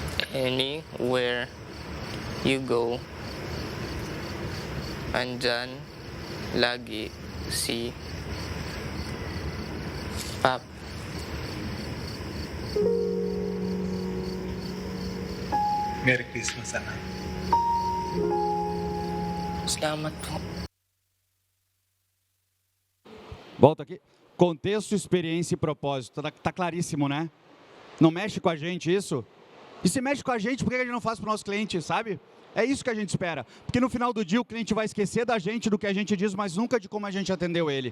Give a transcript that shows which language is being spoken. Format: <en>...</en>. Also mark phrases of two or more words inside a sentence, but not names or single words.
<en>anywhere you go.</en> <tl>Andyan lagi si Pap.</tl> <en>Merry Christmas, anak.</en> <tl>Salamat po.</tl> <pt>Volta aqui. Contexto, experiência e propósito. Tá claríssimo, né? Não mexe com a gente isso? E se mexe com a gente, por que a gente não faz para o nosso cliente, sabe? É isso que a gente espera. Porque no final do dia o cliente vai esquecer da gente, do que a gente diz, mas nunca de como a gente atendeu ele.</pt>